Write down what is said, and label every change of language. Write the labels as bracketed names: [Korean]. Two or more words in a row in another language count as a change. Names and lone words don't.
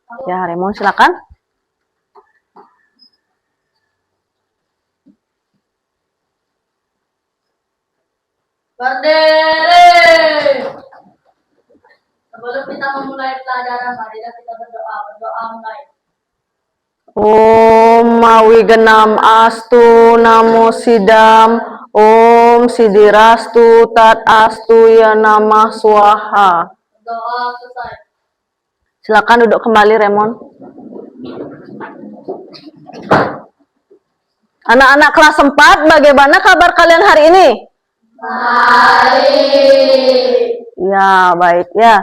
[Indonesian] Ya, Raymond, silakan. Berdiri. Sebelum kita memulai pelajaran, marilah kita berdoa. Berdoa mulai. [Sanskrit] Om Mawi Genam Astu Namo Sidam. Om Sidirastu Tat Astu Ya Namah Swaha. [Indonesian] Doa selesai. Silakan duduk kembali, Raymond. Anak-anak kelas 4, bagaimana kabar kalian hari ini? Baik. Ya, baik ya.